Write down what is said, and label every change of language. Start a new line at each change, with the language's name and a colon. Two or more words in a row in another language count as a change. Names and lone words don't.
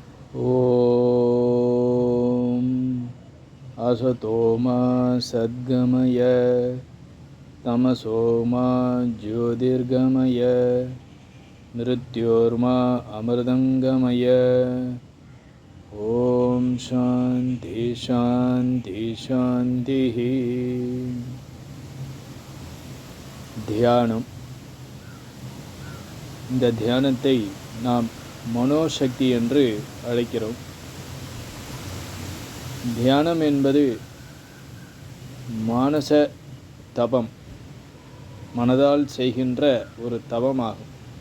Sanskrit: ॐ असतो मा सद्गमय तमसो मा ज्योतिर्गमय मृत्योर्मा अमृतङ्गमय ॐ शान्ति शान्ति शान्तिः.
Tamil: தியானம். இந்த தியானத்தை நாம் மனோசக்தி என்று அழைக்கிறோம். தியானம் என்பது மானச தபம், மனதால் செய்கின்ற ஒரு தவமாகும்.